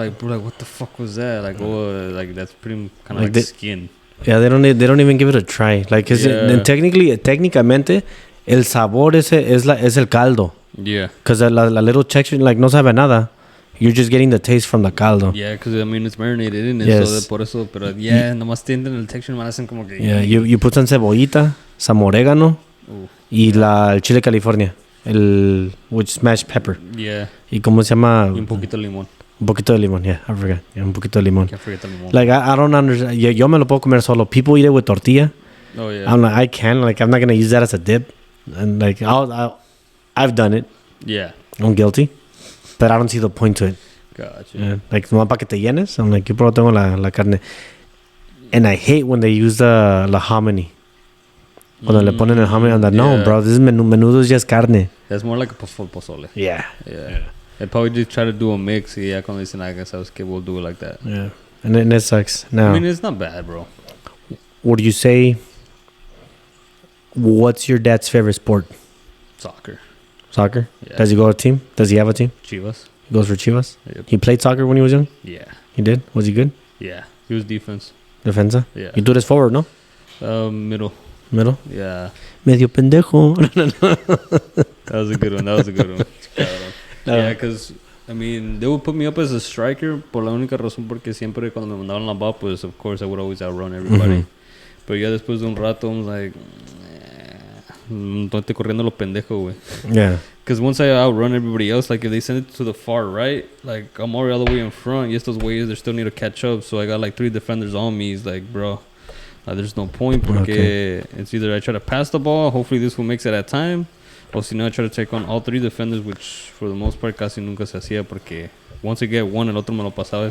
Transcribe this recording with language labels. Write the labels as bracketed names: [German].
[English] Like, bro, like, what the fuck was that? Like, oh, like, that's pretty kind of like skin. Yeah, they don't even give it a try. Like, and [Spanish] técnicamente, el sabor es el caldo. [English] Yeah. Because la little texture, like, [Spanish] no sabe nada. [English] You're just getting the taste from the caldo. Yeah, because, I mean, it's marinated in it. Yes. [Spanish] So, por eso, pero, yeah, nomás tienen el texture, me hacen como que... [English] Yeah, you put some cebollita, some orégano, [Spanish] y el chile California. [English] Which smashed pepper. Yeah. [Spanish] ¿Y cómo se llama? Y un poquito de limón. Un poquito de limón, yeah, [English] I forgot. [Spanish] Yeah, un poquito de limón. [English] Can't forget the limón. Like, I don't understand. [Spanish] Yo me lo puedo comer solo. [English] People eat it with tortilla. Oh, yeah. I'm like, I can. Like, I'm not going to use that as a dip. And, like, I've done it. Yeah. I'm guilty. But I don't see the point to it. Gotcha. Yeah. [Spanish] Like, no para que te llenes. [English] I'm like, [Spanish] yo pero tengo la carne. [English] And I hate when they use the hominy. [Spanish] Cuando le ponen el [English] hominy on that. No, bro, this is menudo is just carne. That's more like a pozole. Yeah. Yeah. They probably just try to do a mix. Yeah, [Spanish] cuando dicen, [English] I guess we'll do it like that. Yeah. And then it sucks. Now, I mean, it's not bad, bro. would you say, what's your dad's favorite sport? Soccer. Soccer? Yeah. Does he go to a team? Does he have a team? Chivas. He goes for Chivas? Yep. He played soccer when he was young? Yeah. He did? Was he good? Yeah. He was defense. [Spanish] Defensa? [English] Yeah. You do this forward, no? Middle. Middle? Yeah. [Spanish] Medio pendejo. [English] That was a good one. No. Yeah, because, I mean, they would put me up as a striker [Spanish] por la única razón porque siempre cuando me mandaban la [English] ball, pues, of course, I would always outrun everybody. Mhm. [Spanish] Pero ya después de un rato, [English] I'm like, [Spanish] no estoy corriendo lo pendejo, güey. [English] Yeah. Because once I outrun everybody else, like if they send it to the far right, like I'm already all the way in front. Yes, those ways they still need to catch up. So I got like 3 defenders on me. It's like, bro, there's no point. Porque it's either I try to pass the ball, hopefully this one makes it at time, or [Spanish] si no, [English] I try to take on all 3 defenders, which for the most part [Spanish] casi nunca se hacía porque [English] once I get one, [Spanish] el otro me lo pasaba.